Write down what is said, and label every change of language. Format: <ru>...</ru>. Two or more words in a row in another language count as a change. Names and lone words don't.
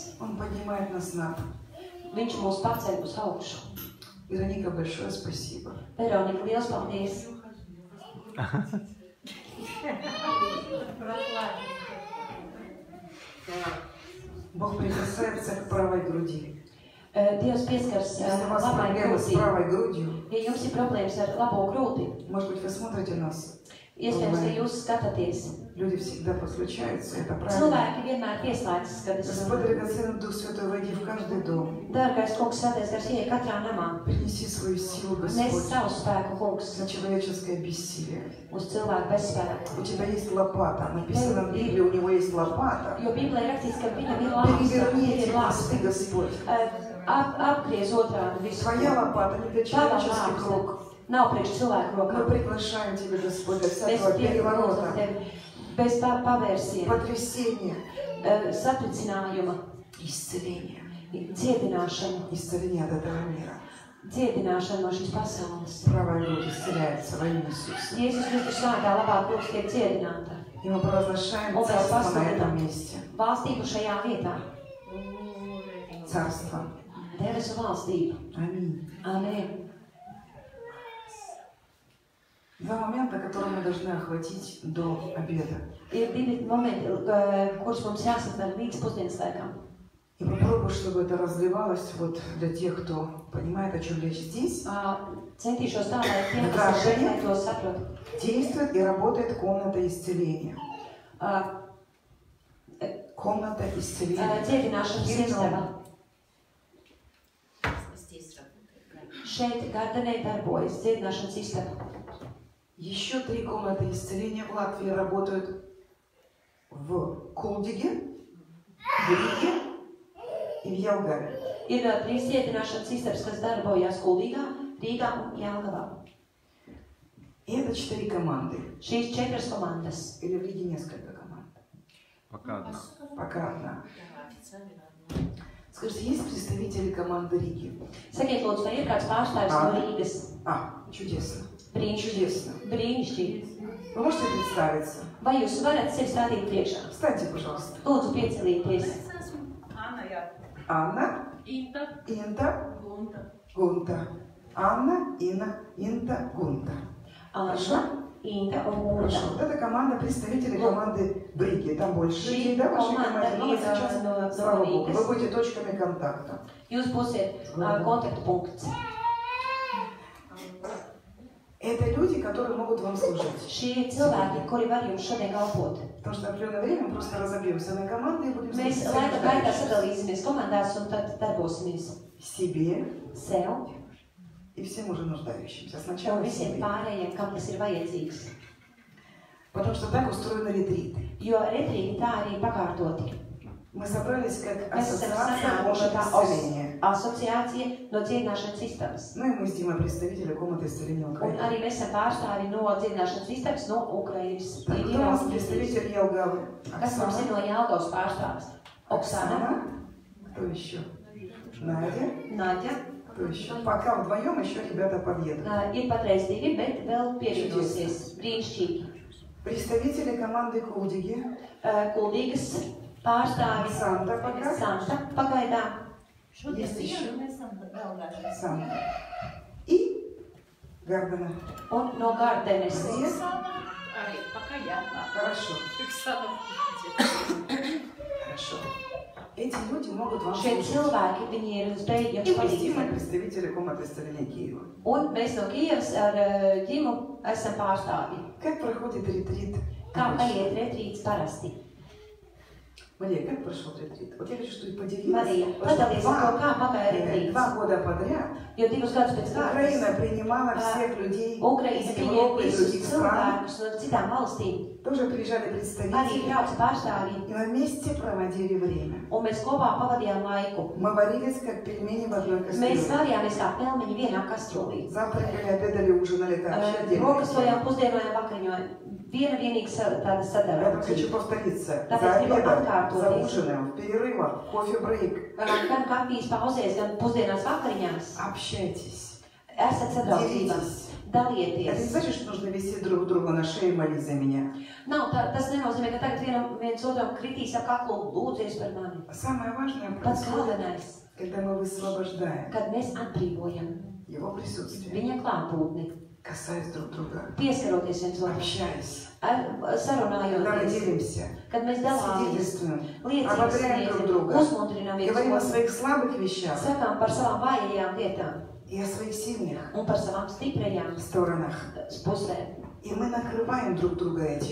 <ru>Он поднимает нас на пол.</ru> <lv>Viņš mūs paceļ uz augšu.</lv> <ru>Вероника, большое спасибо.</ru> <lv>Veronika, liels paldies!</lv> <ru>Бог прикасается к правой груди.</ru> <lv>Dievs pieskars</lv> <ru>Если у вас</ru> <lv>labai</lv> <ru>проблемы с</ru> <lv>krūtī.</lv> <ru>правой грудью,</ru> <lv>Ja jums ir problēmas ar labo krūti,</lv> <ru>может быть, вы смотрите нас.</ru> <lv>iespējams, ka jūs skatāties.</lv> <ru>Люди всегда подключаются, это правильно.</ru> <lv>Cilvēki vienmēr pieslēdzas, kad es</lv> <ru>Господь, драгоценный Дух Святой, войди в каждый дом.</ru> <lv>Dārgais kungs, svētais gars, ieej katrā namā.</lv> <ru>Принеси свою силу,</ru> <lv>Nes</lv> <ru>Господь,</ru> <lv>savu spēku, kungs,</lv> <ru>на человеческое бессилие.</ru> <lv>uz cilvēku bezspēku.</lv> <ru>У тебя есть лопата. Написано в Библии, у него есть лопата.</ru> <lv>Jo Bībelē ir rakstīts, ka viņam ir lāsta,</lv> <ru>Переверни</ru> <lv>ir</lv> <ru>эти</ru> <lv>lāsta.</lv> <ru>мосты, Господь.</ru> <lv>Apgriez otrādi visu.</lv> <ru>Твоя лопата не для</ru> <lv>Tava</lv> <ru>человеческих</ru> <lv>lāsta</lv> <ru>рук.</ru> <lv>nav priekš cilvēku</lv> <ru>Мы</ru> <lv>rokām.</lv> <ru>приглашаем Тебя, Господь, для</ru> <lv>Mēs</lv> <ru>всякого</ru> <lv>piekrītam</lv> <ru>переворота,</ru> <lv>tevi bez pavērsiena,</lv> <ru>потрясения,</ru> <lv>satricinājuma,</lv> <ru>исцеления.</ru> <lv>dziedināšanu,</lv> <ru>Исцеление от этого мира.</ru> <lv>dziedināšanu no šīs pasaules.</lv> <ru>Правая грудь исцеляется во имя Иисуса.</ru> <lv>Jēzus Kristus vārdā labā krūts tiek dziedināta.</lv> <ru>И мы провозглашаем Он царство вас на этом послал. месте.</ru> <lv>Valstību šajā vietā.</lv> <ru>Царство.</ru> <lv>Debesu valstību.</lv> <ru>Аминь.</ru> <lv>Amen.</lv> <ru>Два момента, которые мы должны охватить до обеда.</ru> <lv>Ir divi momenti, kurus mums jāsatver līdz pusdienas laikam.</lv> <ru>И попробую, чтобы это разливалось вот для тех, кто понимает, о чем речь здесь.</ru> <lv>Centīšos tā, lai tiem, kas ir šeit, to saprot.</lv> <ru>Действует и работает комната исцеления. Комната исцеления.</ru> <lv>Dziedināšanas istaba. Šeit gardenē darbojas dziedināšanas istaba.</lv> <ru>Еще 3 комнаты исцеления в Латвии работают в Кулдиге, в Риге и в Jelgavе.</ru> <lv>Ir 3 dziedināšanas istabas, kas darbojas Kuldīgā, Rīgā un Jelgavā.</lv> <ru>И это 4 команды.</ru> <lv>Šīs 4 komandas.</lv> <ru>Или в Риге несколько команд. Пока одна. Пока одна. Скажите, есть представители команды Риги?</ru> <lv>Sakiet, lūdzu, vai ir kāds pārstāvis no Rīgas?</lv> <ru>Чудесно.</ru> <lv>Brīnišķīgi.</lv> <ru>Чудесно.</ru> <lv>Brīnišķīgi.</lv> <ru>Вы можете представиться?</ru> <lv>Vai jūs varat sevi stādīt priekšā?</lv> <ru>Встаньте, пожалуйста.</ru> <lv>Lūdzu, piecelieties.</lv> <ru>Анна, Инта, Гунта. Анна, Инта, Гунта. Хорошо?</ru> <lv>Inta un Gunda.</lv> <ru>Хорошо. Вот это команда, представители команды Бриги. Там больше людей, да, вашей команде? Но вот сейчас, слава Богу, вы будете точками контакта.</ru> <lv>Jūs būsiet kontaktpunkts.</lv> <ru>Это люди, которые могут вам служить.</ru> <lv>Šie ir cilvēki, kuri var jums šodien kalpot.</lv> <ru>Потому что в определенное время мы просто разобьемся на команды и будем</ru> <lv>Mēs laika gaitā sadalīsimies komandās un tad darbosimies</lv> <ru>себе</ru> <lv>sev</lv> <ru>и всем уже нуждающимся.</ru> <lv>un</lv> <ru>Сначала</ru> <lv>visiem</lv> <ru>себе.</ru> <lv>pārējiem, kam tas ir vajadzīgs.</lv> <ru>Потому что так устроены ретриты.</ru> <lv>Jo retrīti tā arī pakārtoti.</lv> <ru>Мы собрались как</ru> <lv>Mēs esam</lv> <ru>ассоциация комнаты исцеления.</ru> <lv>asociācija no dziedināšanas istabas.</lv> <ru>Ну и мы с Димой представители комнаты исцеления</ru> <lv>Un</lv> <ru>Украины.</ru> <lv>arī mēs esam pārstāvi no dziedināšanas istabas no Ukrainas.</lv> <ru>Так, кто у нас представитель Елгавы?</ru> <lv>Kas mums ir no Jelgavas pārstāvis? Oksana,</lv> <ru>Оксана. Кто еще? Надя.</ru> <lv>Naģa.</lv> <ru>Кто еще? Пока вдвоем еще ребята подъедут.</ru> <lv>Ir patreiz divi, bet vēl pievienosies. Brīnišķīgi.</lv> <ru>Представители команды Кулдиги.</ru> <lv>Kuldīgas pārstāvi.</lv> <ru>Санта пока.</ru> <lv>Santa pagaidām.</lv> <ru>Есть еще. Санта. И Гардена.</ru> <lv>Un no Gardenes.</lv> <ru>Есть? Пока я. Хорошо. Хорошо. Эти люди могут вам</ru> <lv>Šie</lv> <ru>служить.</ru> <lv>cilvēki, viņi ir spējīgi</lv> <ru>И</ru> <lv>jums</lv> <ru>мы с Димой</ru> <lv>palīdzēt.</lv> <ru>представители комнаты исцеления Киева.</ru> <lv>Un mēs no Kievas ar ģimu esam pārstāvi.</lv> <ru>Как проходит ретрит?</ru> <lv>Kā paiet retrīts parasti?</lv> <ru>Мария, как прошел ретрит? Вот я хочу, чтобы ты поделилась.</ru> <lv>Marija, padalies ar to, kā pagāja retrīts.</lv> <ru>2 года подряд</ru> <lv>Jo 2 gadus pēc</lv> <ru>Украина</ru> <lv>kārtas</lv> <ru>принимала всех людей</ru> <lv>Ukraina</lv> <ru>из</ru> <lv>pieņēma</lv> <ru>Европы и</ru> <lv>visus</lv> <ru>других стран.</ru> <lv>cilvēkus no citām valstīm.</lv> <ru>Тоже приезжали</ru> <lv>Arī</lv> <ru>представители.</ru> <lv>brauca pārstāvji.</lv> <ru>И мы вместе проводили время.</ru> <lv>Un mēs kopā pavadījām laiku.</lv> <ru>Мы варились, как пельмени в одной</ru> <lv>Mēs</lv> <ru>кастрюле.</ru> <lv>varījāmies kā pelmeņi vienā kastrolī.</lv> <ru>Завтракали, обедали, ужинали, это вообще отдельная</ru> <lv>Brokastojām,</lv> <ru>тема.</ru> <lv>pusdienojām, vakariņojām. Viena vienīga tāda</lv> <ru>Я хочу</ru> <lv>sadarbība.</lv> <ru>повториться. Да, За спасибо, обедом, Анкар, за тоже. ужином, в перерывах, кофе-брейк.</ru> <lv>Gan kafijas pauzēs, gan pusdienās vakariņās.</lv> <ru>Общайтесь.</ru> <lv>Esat sadraudzībā.</lv> <ru>Делитесь. Это не</ru> <lv>Dalieties.</lv> <ru>значит, что нужно висеть друг другу на шее и молить за меня.</ru> <lv>Nav, tas nenozīmē, ka tagad viens otram kritīs ap kaklu, lūdzies par mani.</lv> <ru>Самое важное</ru> <lv>Pats</lv> <ru>происходит,</ru> <lv>galvenais,</lv> <ru>когда мы высвобождаем</ru> <lv>kad mēs atbrīvojam</lv> <ru>Его присутствие,</ru> <lv>viņa klātbūtni,</lv> <ru>касаясь друг друга,</ru> <lv>pieskaroties viens otram,</lv> <ru>общаясь,</ru> <lv>ar-</lv> <ru>когда мы</ru> <lv>sarunājoties,</lv> <ru>делимся,</ru> <lv>kad mēs dalāmies,</lv> <ru>свидетельствуем,</ru> <lv>liecības</lv> <ru>ободряем друг</ru> <lv>sniedzam,</lv> <ru>друга,</ru> <lv>uzmundrinām viens</lv> <ru>говорим о</ru> <lv>otru,</lv> <ru>своих слабых вещах</ru> <lv>sakām par savām vājajām lietām</lv> <ru>и о своих сильных</ru> <lv>un par savām stiprajām</lv> <ru>сторонах.</ru> <lv>pusēm.</lv> <ru>И мы накрываем друг друга этим.</ru>